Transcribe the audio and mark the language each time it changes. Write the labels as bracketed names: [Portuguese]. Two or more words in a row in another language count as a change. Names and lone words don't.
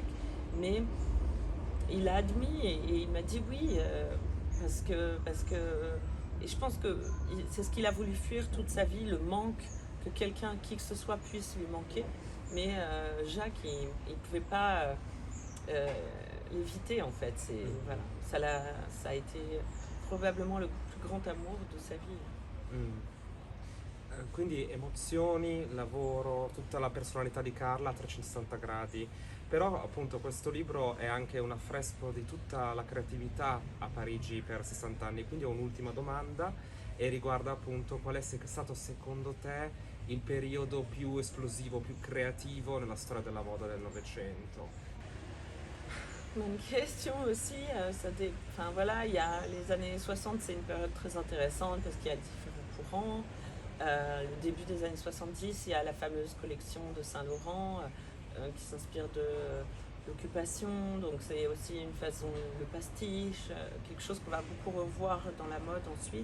[French] Mais il a admis et il m'a dit oui, parce que et je pense que c'est ce qu'il a voulu fuir toute sa vie, le manque, que quelqu'un, qui que ce soit, puisse lui manquer. Mais Jacques, il ne pouvait pas l'éviter en fait. Voilà, ça a été probablement le plus grand amour de sa vie. [Italian] Quindi emozioni, lavoro, tutta la personalità di Carla a 360 gradi. Però appunto questo libro è anche un affresco di tutta la creatività a Parigi per 60 anni, quindi ho un'ultima domanda e riguarda appunto qual è stato secondo te il periodo più esplosivo, più creativo nella storia della moda del Novecento. [French] Bonne question aussi. Enfin voilà, il y a les années 60, c'est une période très intéressante parce qu'il y a différents courants. Le début des années 70, il y a la fameuse collection de Saint-Laurent qui s'inspire de l'occupation, donc c'est aussi une façon, le pastiche, quelque chose qu'on va beaucoup revoir dans la mode ensuite.